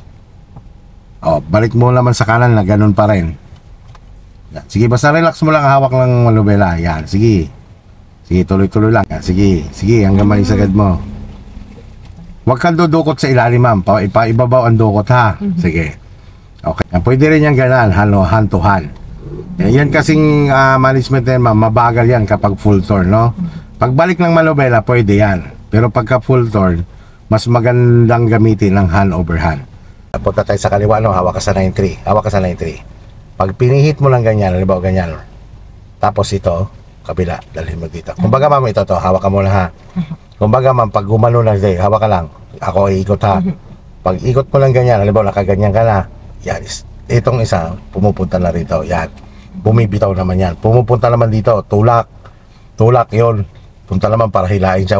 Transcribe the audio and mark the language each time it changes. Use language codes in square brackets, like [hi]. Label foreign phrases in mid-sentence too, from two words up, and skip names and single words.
[tl] O, balik mo naman sa kanan na ganon pa rin. Yan. Sige, basta relax mo lang hawak ng manobela. Yan, sige. Sige, tuloy-tuloy lang. Yan, sige. Sige, hanggang may sagad mo. Huwag kang dudukot sa ilalim, ma'am. Ibabaw ang dukot, ha? Sige. Okay. Pwede rin yan ganan, [en] hand to hand. [tl] Yan kasing management na yan, ma'am. Mabagal yan kapag [en] full turn, [tl] no? Pagbalik ng manobela, pwede yan. Pero pagka [en] full turn, [tl] mas magandang gamitin ng [en] hand over hand. [tl] Punta tayo sa kaliwa, no? Hawak ka sa 9-3. Hawak ka sa 9-3. Pag pinihit mo lang ganyan, halimbawa ganyan. Tapos ito, kabila, dalhin mo dito. Kumbaga, ma'am, ito to. Hawak ka muna, ha? Kumbaga, ma'am, pag gumano na, hawak ka lang. Ako iikot, ha. Pag ikot mo lang ganyan, halimbawa nakaganyan ka na, yan, itong isa pumupunta na rito, yan, bumibitaw naman yan, pumupunta naman dito, tulak yon, punta naman para hilain siya.